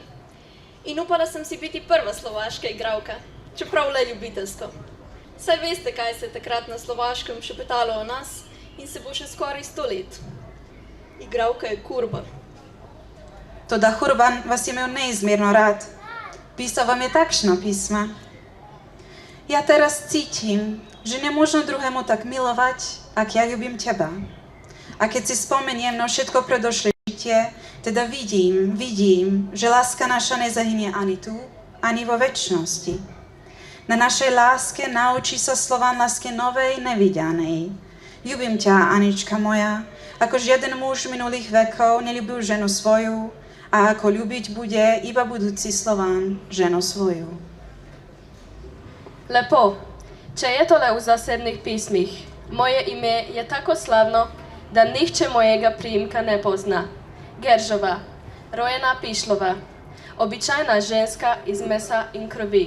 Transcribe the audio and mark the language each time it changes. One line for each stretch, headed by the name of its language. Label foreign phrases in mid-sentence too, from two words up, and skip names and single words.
Slovenian: In upala sem si biti prva slovaška igralka, čeprav le ljubiteljsko. Saj veste, kaj se je takrat na Slovaškem šepetalo o nas in se bo še skoraj 100 let. Igralka je kurba. Toda Hurban vas je imel neizmerno rad. Pisal vam je takšno pisma.
Slovak: Ja teraz cítim, že nie možno druhému tak milovať, ak ja ľubím teba. A keď si spomeniem na všetko predošlé žitie, teda vidím, že láska naša nezahynie ani tu, ani vo večnosti. Na našej láske naučí sa slován lásky novej, nevidianej. Ľubím ťa, Anička moja, ako žiaden muž minulých vekov neľúbil ženu svoju, a ako ľúbiť bude iba budúci Slován ženu svoju.
Slovenian: Lepo. Če je to le v zasebnih pismih, moje ime je tako slavno, da nihče mojega priimka ne pozna. Geržova, rojena Pišlova, običajna ženska iz mesa in krvi.